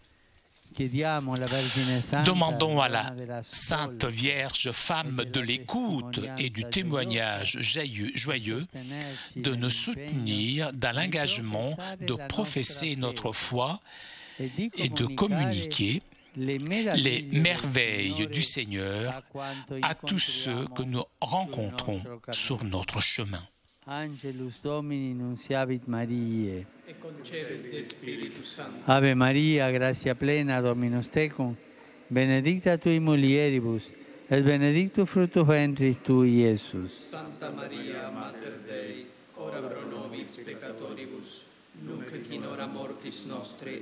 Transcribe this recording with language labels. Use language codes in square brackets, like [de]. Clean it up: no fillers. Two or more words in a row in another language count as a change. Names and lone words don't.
[fr] Demandons à la Sainte Vierge, femme de l'écoute et du témoignage joyeux, de nous soutenir dans l'engagement de professer notre foi et de communiquer les merveilles du Seigneur à tous ceux que nous rencontrons sur notre chemin. [la] Angelus Domini nunciavit Mariae. Et concebit Spiritus Sancti. Ave Maria, gratia plena, Dominus tecum, benedicta tui mulieribus, et benedictus fructus ventris tui, Iesus. Santa Maria, Mater Dei, ora pro nobis peccatoribus, nunc et in hora mortis nostre.